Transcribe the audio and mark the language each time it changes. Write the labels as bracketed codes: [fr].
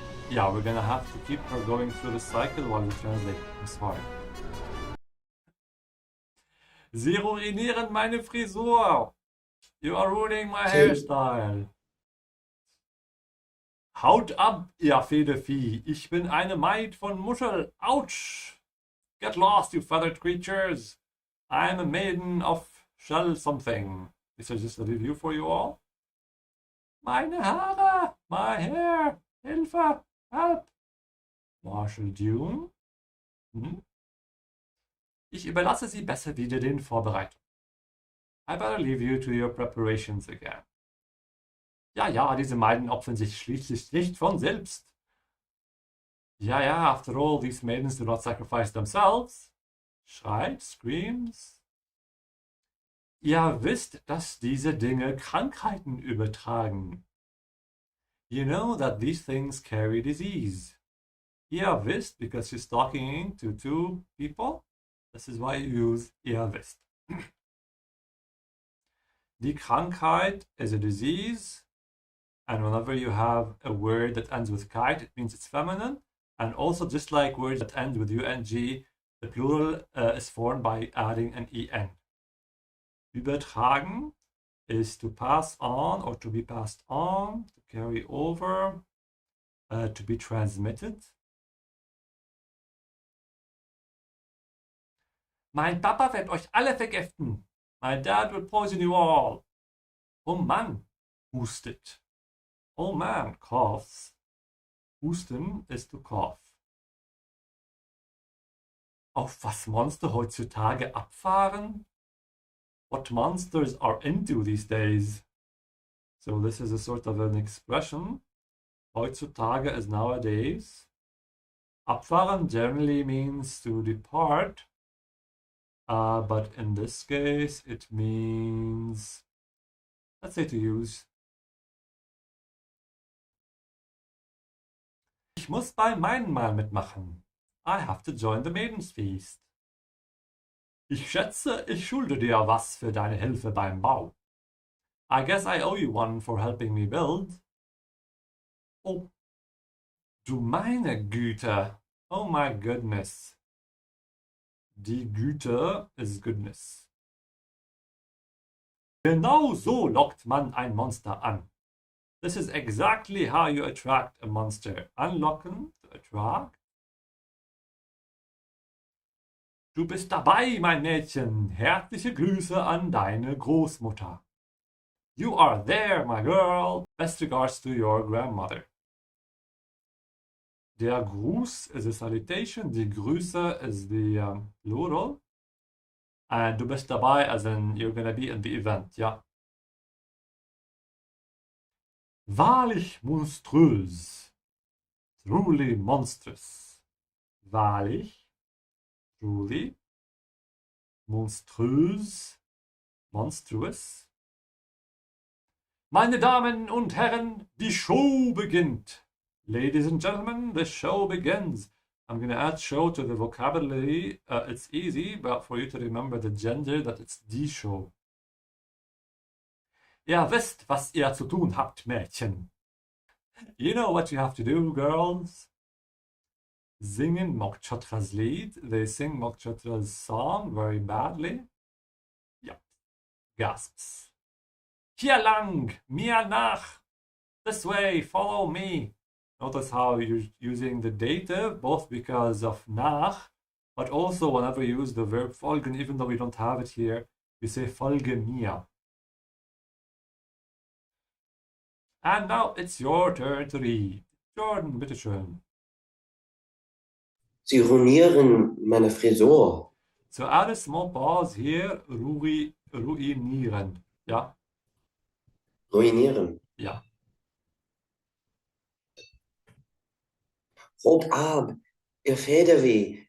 [en] Yeah, we're gonna have to keep her going through the cycle while we translate. I'm sorry. [de] Sie ruinieren meine Frisur. [en] You are ruining my hairstyle. [de] Haut ab, ihr Federvieh. Ich bin eine Maid von Muschel. [en] Ouch! Get lost, you feathered creatures. I'm a maiden of shell something. This is just a review for you all. [de] Meine Haare! [en] My hair! [de] Hilfe! Help! Marshal Dune? Ich überlasse Sie besser wieder den Vorbereitungen. [en] I better leave you to your preparations again. [de] Ja, diese Maiden opfern sich schließlich nicht von selbst. [en] Ja, after all, these maidens do not sacrifice themselves. [de] Schreit, screams. Ihr wisst, dass diese Dinge Krankheiten übertragen. [en] You know that these things carry disease. [de] Ihr wisst, [en] because she's talking to two people. This is why you use ihr wisst. Die Krankheit is a disease. And whenever you have a word that ends with kite, it means it's feminine. And also, just like words that end with UNG, the plural is formed by adding an EN. Übertragen is to pass on or to be passed on, to carry over, to be transmitted. [de] Mein Papa wird euch alle vergiften. [en] My dad will poison you all. [de] Oh Mann, hustet. [en] Oh man, coughs. Husten is to cough. [de] Auf was Monster heutzutage abfahren? [en] What monsters are into these days? So this is a sort of an expression. Heutzutage is nowadays. Abfahren generally means to depart. But in this case, it means, let's say, to use. [de] Ich muss bei meinem Mal mitmachen. [en] I have to join the Maiden's Feast. [de] Ich schätze, ich schulde dir was für deine Hilfe beim Bau. [en] I guess I owe you one for helping me build. [de] Oh, du meine Güte. [en] Oh my goodness. Die Güte is goodness. [de] Genau so lockt man ein Monster an. [en] This is exactly how you attract a monster. Unlocken, to attract. [de] Du bist dabei, mein Mädchen. Herzliche Grüße an deine Großmutter. [en] You are there, my girl. Best regards to your grandmother. Der Gruß is a salutation. Die Grüße is the plural. And [de] du bist dabei, [en] as in you're gonna be in the event, ja. [de] Wahrlich monströs. [en] Truly monstrous. [de] Wahrlich. Truly. Monströs. Monstrous. Meine Damen und Herren, die Show beginnt. [en] Ladies and gentlemen, the show begins. I'm going to add show to the vocabulary. It's easy, but for you to remember the gender, that it's die Show. [de] Ihr wisst, was ihr zu tun habt, Mädchen. [en] You know what you have to do, girls. [de] Singen Mokchatra's Lied. [en] They sing Mokchatra's song very badly. Yep. Gasps. [de] Hier lang, mir nach. [en] This way, follow me. Notice how you're using the dative, both because of nach, But also, whenever you use the verb folgen, even though we don't have it here, you say folge mir. And now it's your turn to read. [de] Jordan, bitteschön. Sie ruinieren meine Frisur. [en] So add a small pause here, ruinieren. Ja? [de] Ruinieren. Ja. Rot ab, ihr Federweh.